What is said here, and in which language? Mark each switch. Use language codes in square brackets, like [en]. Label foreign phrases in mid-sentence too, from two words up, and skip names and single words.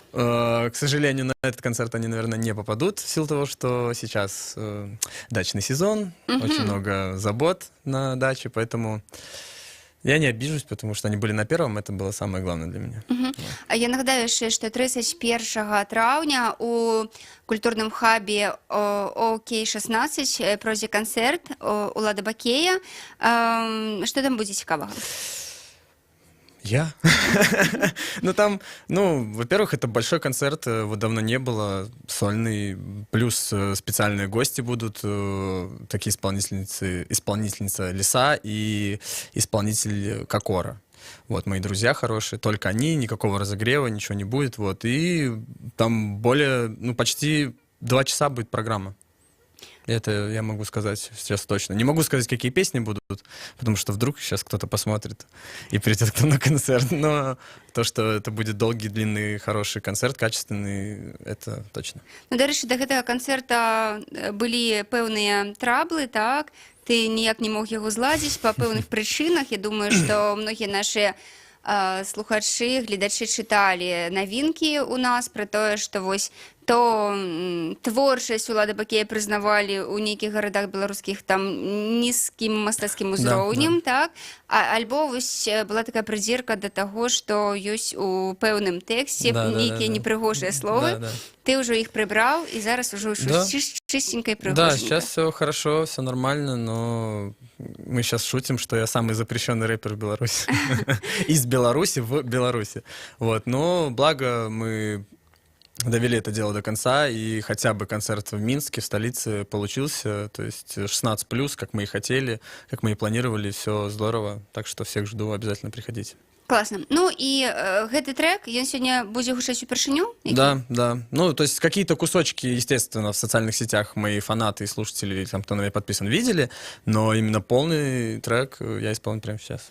[ru] К сожалению, на этот концерт они, наверное, не попадут, в силу того, что сейчас дачный сезон, очень много забот на даче, поэтому я не обижусь, потому что они были на первом, это было самое главное для меня. [be] А я нагадаю, что 31 траўня у культурным хабе ОК-16 пройдзе концерт Улада Бакея. [ru] Что там будет цікавага? Я? Там, во-первых, это большой концерт, его давно не было, сольный, плюс специальные гости будут, такие исполнительница Лиса и исполнитель Кокора. Вот, мои друзья хорошие, только они, никакого разогрева, ничего не будет, вот, и там почти 2 часа будет программа. Это я могу сказать сейчас точно. Не могу сказать, какие песни будут, потому что вдруг сейчас кто-то посмотрит и придет кто на концерт. Но то, что это будет долгий, длинный, хороший концерт, качественный, это точно. [be] Дарэчы, до гэтага концерта былі пэўныя траблы, так? Ты ніяк не мог яго зладзіць па пэўных прычынах. Я думаю, што многія нашыя слухачы, гледачы чыталі навінкі у нас пра тое, што вось то творчасць Улада Бакея прызнавалі ў нейкіх гарадах беларускіх там нізкім мастацкім узроўнем, так? Альбо вось была такая прыдзірка да таго, што ёсць у пэўным тэксце нейкія непрыгожыя словы. Ты ўжо іх прыбраў, і зараз ужо [ru] чистенько и [be] прыгоженько. [ru] Да, сейчас все хорошо, все нормально, но мы сейчас шутим, что я самый запрещенный рэпер в Беларуси. Из Беларуси в Беларуси. Вот, но благо мы довели это дело до конца, и хотя бы концерт в Минске, в столице, получился, то есть 16+, как мы и хотели, как мы и планировали, все здорово, так что всех жду, обязательно приходите. Классно. И [be] гэты трек, ён [ru] сегодня будет [be] гучаць упершыню? [ru] Да. То есть какие-то кусочки, естественно, в социальных сетях мои фанаты и слушатели, там, кто на меня подписан, видели, но именно полный трек я исполню прямо сейчас.